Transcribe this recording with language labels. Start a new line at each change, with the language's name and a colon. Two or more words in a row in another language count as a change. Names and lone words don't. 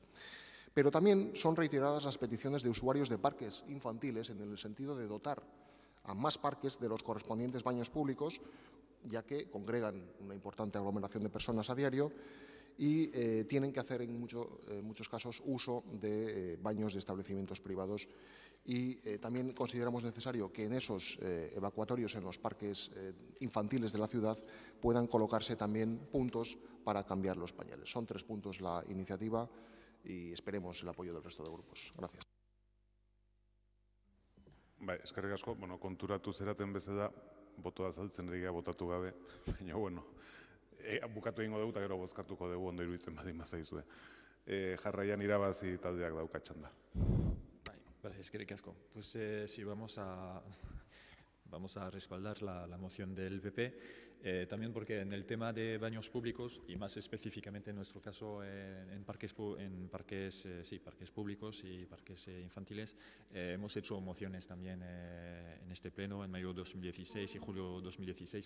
Spanish: Pero también son reiteradas las peticiones de usuarios de parques infantiles en el sentido de dotar a más parques de los correspondientes baños públicos, ya que congregan una importante aglomeración de personas a diario y tienen que hacer en muchos casos uso de baños de establecimientos privados y también consideramos necesario que en esos evacuatorios, en los parques infantiles de la ciudad, puedan colocarse también puntos para cambiar los pañales. Son 3 puntos la iniciativa y esperemos el apoyo del resto de grupos. Gracias.
Basque: Bai, eskerrik asko, konturatu zeraten bezala, botoa azaltzen egia botatu gabe, baina, bukatu egingo dugu eta gero bozkatuko dugu ondo iruditzen badin bazaizue. Jarraian irabazi taldeak dauka txanda. Vale, eskerrik asko.
Spanish: Pues sí, vamos a respaldar la moción del PP, también porque en el tema de baños públicos, y más específicamente en nuestro caso en parques públicos y parques infantiles, hemos hecho mociones también en este pleno en mayo de 2016 y julio de 2016.